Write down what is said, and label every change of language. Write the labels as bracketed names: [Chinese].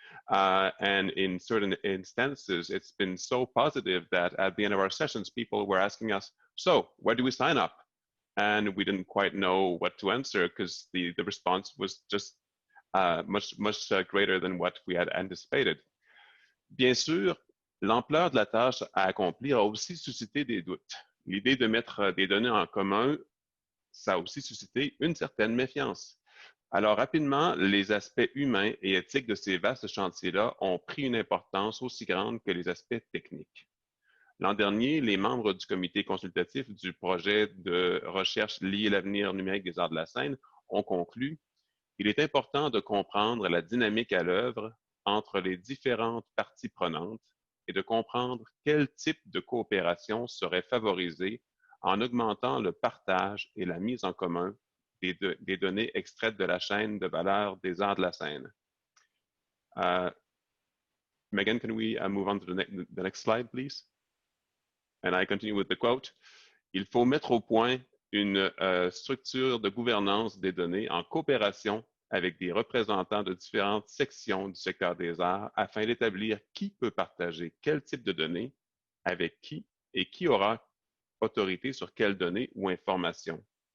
[English] And in certain instances, it's been so positive that at the end of our sessions, people were asking us, so where do we sign up? And we didn't quite know what to answer because the response was just much greater than what we had anticipated. [French] Bien sûr, l'ampleur de la tâche à accomplir a aussi suscité des doutes. L'idée de mettre des données en commun, ça a aussi suscité une certaine méfiance. Alors, rapidement, les aspects humains et éthiques de ces vastes chantiers-là ont pris une importance aussi grande que les aspects techniques. L'an dernier, les membres du comité consultatif du projet de recherche lié à l'avenir numérique des arts de la scène ont conclu qu'il est important de comprendre la dynamique à l'œuvre entre les différentes parties prenantes et de comprendre quel type de coopération serait favorisé en augmentant le partage et la mise en commun des données extraites de la chaîne de valeur des arts de la scène. [English] Megan, can we move on to the next slide, please? And I continue with the quote. [French] Il faut mettre au point une structure de gouvernance des données en coopération avec des représentants de différentes sections du secteur des arts afin d'établir qui peut partager quel type de données, avec qui et qui aura autorité sur quelles données ou informations.